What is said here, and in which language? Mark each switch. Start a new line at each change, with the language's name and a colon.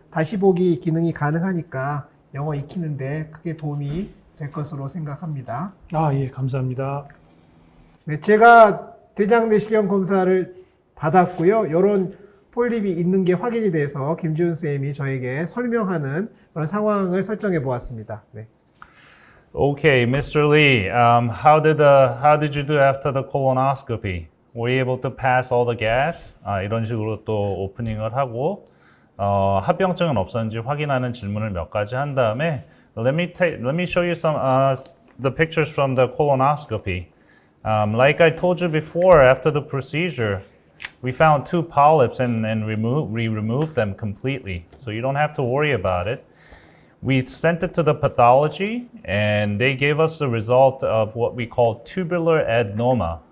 Korean: 다시 보기 기능이 가능하니까 영어 익히는데 크게 도움이 될 것으로 생각합니다. 아, 예, 감사합니다. 네, 제가 대장 내시경 검사를 받았고요. 이런 폴립이 있는 게 확인이 돼서 김지훈 쌤이 저에게 설명하는 그런 상황을 설정해 보았습니다. 네.
English: Okay, Mr. Lee, how did you do after the colonoscopy? Were you able to pass all the gas?
Korean: 이런 식으로 또 오프닝을 하고 합병증은 없었는지 확인하는 질문을 몇 가지 한 다음에
English: let me show you some the pictures from the colonoscopy. Like I told you before, after the procedure, we found 2 polyps and we removed them completely. So you don't have to worry about it. We sent it to the pathology and they gave us the result of what we call tubular adenoma.